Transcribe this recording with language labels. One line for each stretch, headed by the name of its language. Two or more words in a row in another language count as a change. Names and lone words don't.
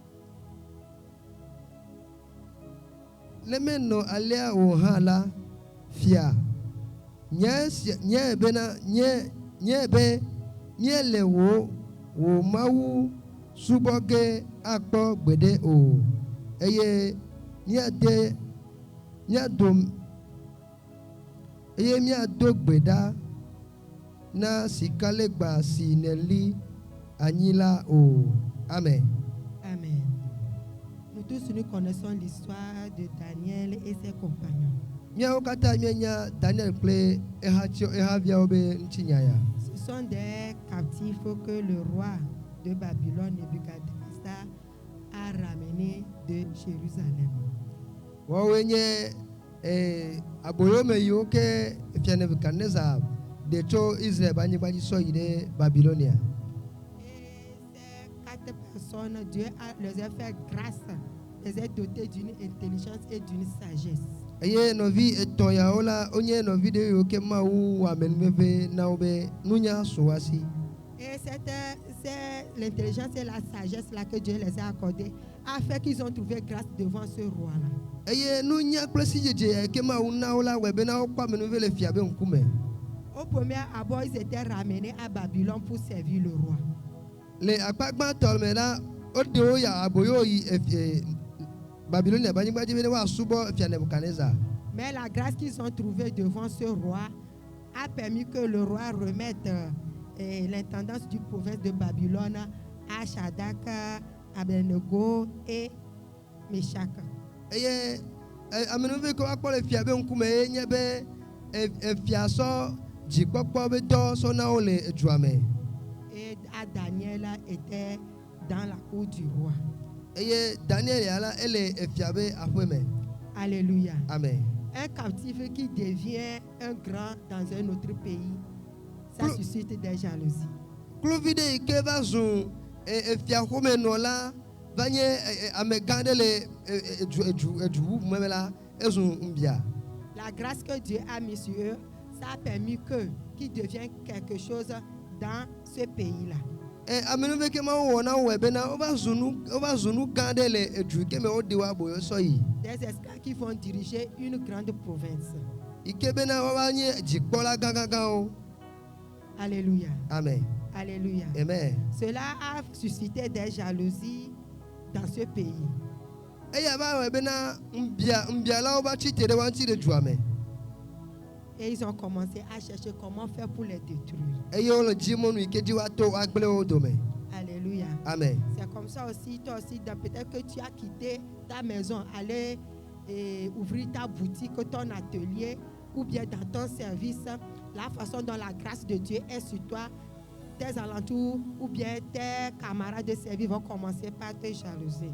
Ewe: ne menɔ alea o hã la, fia nye bena nye be míele wò Mawu subɔ ge akpɔ gbeɖe o eye míado gbe ɖa na sikalegba si nèli anyi la o. Amen. Amen.
French: Nous tous nous connaissons l'histoire de Daniel et ses compagnons.
Ewe: Míawo katã míenya Daniel kple ehaviawo be ŋutinyaya.
French: Ce sont des captifs que le roi de Babylone, Nebuchadnezzar, a ramenés de Jérusalem.
Ewe: Woawoe nye aboyome yiwo ke fia Nebukadnezar ɖe tso Israel ƒe anyigba dzi sɔ yi ɖe Babylonia.
French: Et ces 4 personnes, Dieu les a fait grâce, les a dotés d'une intelligence et d'une sagesse.
Ewe: Eye nɔvi etɔ̃ yawo la wonye nɔvi ɖe yiwo ke Mawu wɔ amenuveve na wo be nunya so wo asi.
French: Et c'est l'intelligence et la sagesse là que Dieu les a accordées a fait qu'ils ont trouvé grâce devant ce roi-là.
Ewe: Eye nunya kple sidzedze ke Mawu na wo la wɔe bena wokpɔ amenuveve le fia be ŋkume.
French: Au premier abord, ils étaient ramenés à Babylone pour servir le roi.
Ewe: Le akpa gbãtɔ me la woɖe wo ya aboyo yi Babylonia ƒe anyigba dzi be ne woasubɔ fia Nebukadnezar.
French: Mais la grâce qu'ils ont trouvée devant ce roi a permis que le roi remette l'intendance du province de Babylone à Shadrach, Abednego et Meshach.
Ewe: Eye amenuveve ke woakpɔ le fia be ŋkume ye nye be fia sɔ dzikpɔkpɔ be dɔ sɔ na wo le edua me.
French: Et Daniel était dans la cour du roi.
Ewe: Eye Daniel ya la ele fia be aƒe me. Alléluia. Amen.
French: Un captif qui devient un grand dans un autre pays, ça suscite des jalousies.
Ewe: Kluvi ɖe yi ke va zu fiaƒomenɔla va nye amegã ɖe le edu bubu me la ezu ŋbia.
French: La grâce que Dieu a mise sur eux, ça a permis qu'ils deviennent quelque chose dans ce pays-là.
Ewe: Amenuveve ke Mawu wɔ na wo bena wova zu nu gã ɖe le edu ke me woɖe wo aboyo sɔ yi.
French: Des esclaves qui vont diriger une grande province.
Ewe: Yi ke bena wova nye dzikpɔla gãgãgãwo. Alléluia. Amen. Alléluia. Amen.
French: Cela a suscité des jalousies dans ce pays.
Ewe: Eya va wɔ bena ŋbialawo va tsi te ɖe wa ŋuti le dua me.
French: Et ils ont commencé à chercher comment faire pour les détruire.
Ewe: Eye wole dzi mɔnu yi ke dzi woato agble wo dome. Alléluia. Amen.
French: C'est comme ça aussi, toi aussi, peut-être que tu as quitté ta maison, aller ouvrir ta boutique, ton atelier, ou bien dans ton service, la façon dont la grâce de Dieu est sur toi, tes alentours, ou bien tes camarades de service vont commencer par te jalouser.